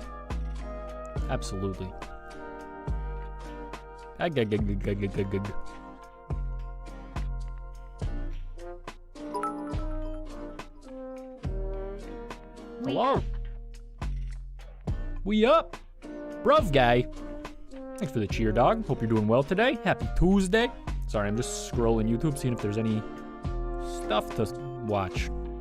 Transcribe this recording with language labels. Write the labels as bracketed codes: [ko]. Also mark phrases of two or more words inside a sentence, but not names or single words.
[en] Absolutely. Ag, ag, ag, ag, ag, ag, ag. Hello. We up. Bruv guy. Thanks for the cheer, dog. Hope you're doing well today. Happy Tuesday. Sorry, I'm just scrolling YouTube, seeing if there's any stuff to watch.